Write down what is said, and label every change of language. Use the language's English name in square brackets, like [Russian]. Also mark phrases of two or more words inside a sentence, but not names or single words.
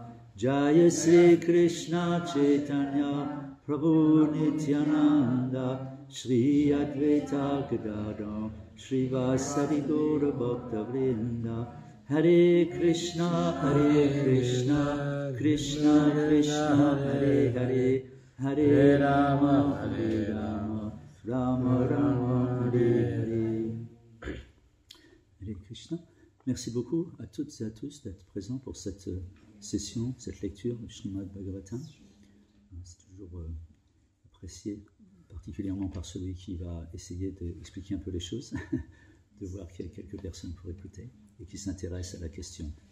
[Sanskrit] जय श्री कृष्ण चैतन्य प्रभु नित्यानन्द श्री अद्वैत गदाधर श्री वसरि गौर भक्त वृन्द हरे कृष्ण कृष्ण कृष्ण हरे हरे हरे राम राम राम हरे हरे Hare Rama Rama Rama Hare Hare. हरे कृष्ण. [French] Merci beaucoup à toutes et à tous d'être présents pour cette session, cette lecture du Srimad Bhagavatam. C'est toujours apprécié, particulièrement par celui qui va essayer d'expliquer un peu les choses, de voir qu'il y a quelques personnes pour écouter et qui s'intéressent à la question.